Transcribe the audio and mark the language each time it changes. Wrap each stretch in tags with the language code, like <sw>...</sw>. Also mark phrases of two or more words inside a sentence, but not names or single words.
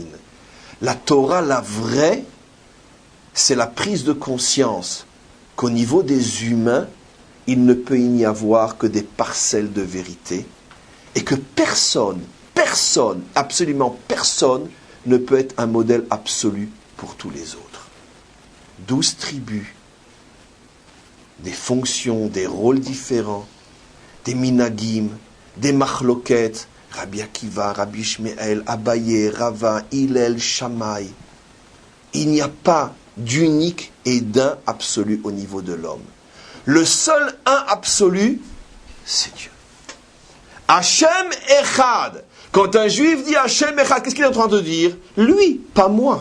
<fr>La Torah, la vraie, c'est la prise de conscience qu'au niveau des humains, il ne peut y avoir que des parcelles de vérité, et que personne, absolument personne, ne peut être un modèle absolu pour tous les autres. 12 tribus, des fonctions, des rôles différents, des minagim, des machloket, Rabbi Akiva, Rabbi Shmuel, Abaye, Rava, Hillel, Shammai. Il n'y a pas d'unique et d'un absolu au niveau de l'homme. Le seul un absolu, c'est Dieu.</fr> <he>השם אחד.</he> <fr>Quand un juif dit</fr> <he>השם אחד,</he> <fr>qu'est-ce qu'il est en train de dire? Lui, pas moi.</fr>